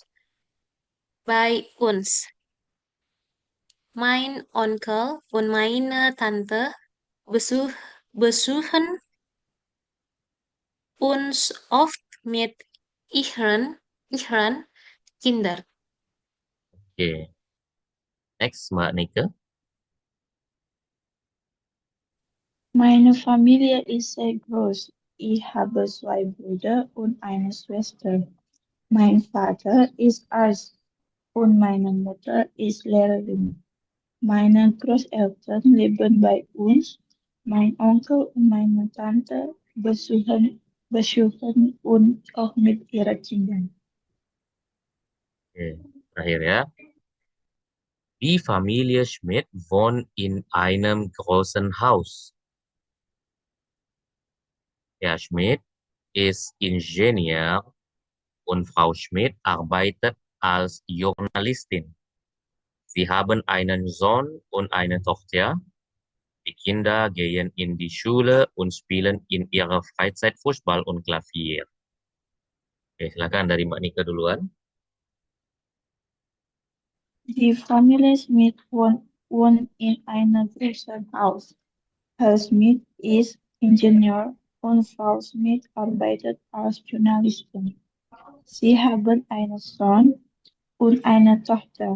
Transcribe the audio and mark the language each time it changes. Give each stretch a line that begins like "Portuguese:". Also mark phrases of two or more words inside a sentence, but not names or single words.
German: bei uns. Mein Onkel und meine Tante besuchen uns oft mit ihren Kindern.
Indonesian: Oke. Next, Mbak Nike.
German: Meine Familie ist sehr groß. Ich habe zwei Brüder und eine Schwester. Mein Vater ist Arzt und meine Mutter ist Lehrerin. Meine Großeltern leben bei uns. Mein Onkel und meine Tante besuchen uns auch mit ihren Kindern.
Indonesian: Oke. Terakhir ya.
German: Die Familie Schmidt wohnt in einem großen Haus. Herr Schmidt ist Ingenieur und Frau Schmidt arbeitet als Journalistin. Sie haben einen Sohn und eine Tochter. Die Kinder gehen in die Schule und spielen in ihrer Freizeit Fußball und Klavier.
Indonesian: Oke, silakan dari Mbak Nika duluan.
German: Die Familie Schmidt wohnt in einem großen Haus. Herr Schmidt ist Ingenieur und Frau Schmidt arbeitet als Journalistin. Sie haben einen Sohn und eine Tochter.